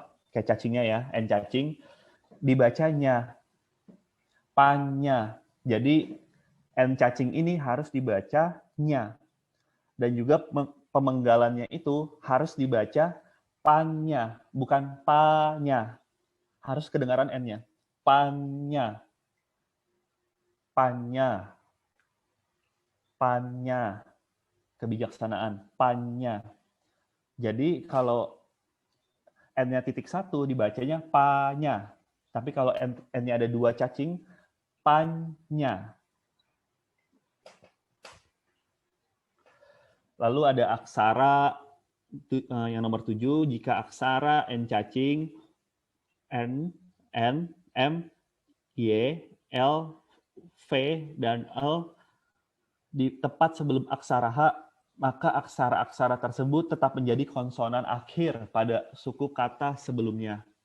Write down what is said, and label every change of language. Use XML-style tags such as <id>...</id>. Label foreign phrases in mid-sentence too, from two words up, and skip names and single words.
<id>Kayak cacingnya ya, N cacing, dibacanya panya. Jadi N cacing ini harus dibaca nya. Dan juga pemenggalannya itu harus dibaca panya, bukan panya. Harus kedengaran N-nya. Panya. Panya. Panya. Kebijaksanaan. Panya. Jadi kalau N-nya .1 dibacanya panya. Tapi kalau N-nya ada 2 cacing, panya. Lalu ada aksara yang nomor 7, jika aksara N cacing, N, M, Y, L, V, dan L di tepat sebelum aksara H, maka aksara-aksara tersebut tetap menjadi konsonan akhir pada suku kata sebelumnya.</id>